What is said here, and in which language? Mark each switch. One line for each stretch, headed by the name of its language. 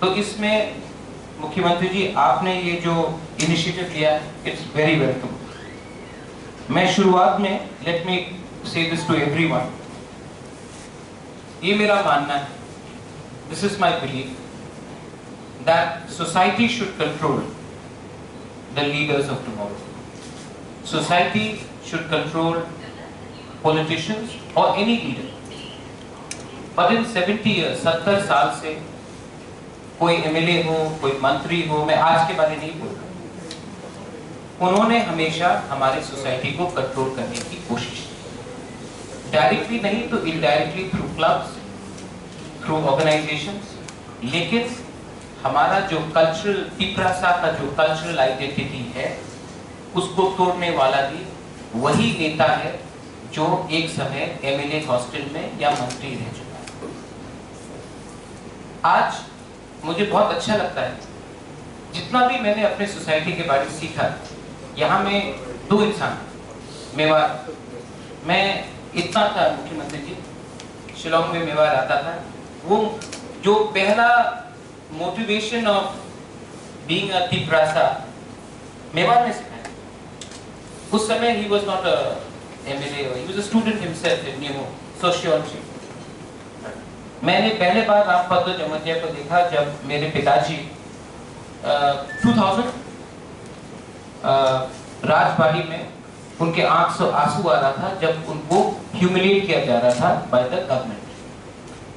Hindi: तो इसमें मुख्यमंत्री जी आपने ये जो इनिशिएटिव लिया, इट्स वेरी वेलकम। मैं शुरुआत में
English: let me say this to everyone,
Hindi: ये मेरा मानना है,
English: This is my belief that society should control the leaders of tomorrow. Society should control politicians or any leader.
Hindi: But in 70 years, 70 साल से कोई एमएलए हो, कोई मंत्री हो, मैं आज के बारे नहीं बोल रहा, उन्होंने हमेशा हमारे सोसाइटी को कंट्रोल करने की कोशिश की, डायरेक्टली नहीं तो indirectly through clubs, through organisations. लेकिन हमारा जो कल्चरल पिपरासा का जो कल्चरल आइडेंटिटी है उसको तोड़ने वाला भी वही नेता है जो एक समय एमएलए हॉस्टल में या मंत्री रह चुका है। आज मुझे बहुत अच्छा लगता है, जितना भी मैंने अपने सोसाइटी के बारे में सीखा, यहाँ में दो इंसान, मेवाड़, मैं इतना था मुख्यमंत्री जी, शिलोंग में मेवाड़ आता था, वो जो पहला motivation of being a Tiprasa Mewar ने सिखाया।
English: उस समय he was not a MLA, he was a student himself in sociology।
Hindi: मैंने पहले बार रामपद्र जमतिया को देखा जब मेरे पिताजी 2000 राजबाड़ी में उनके आंख से आंसू आ रहा था जब उनको ह्यूमिलिएट किया जा रहा था बाय द गवर्नमेंट।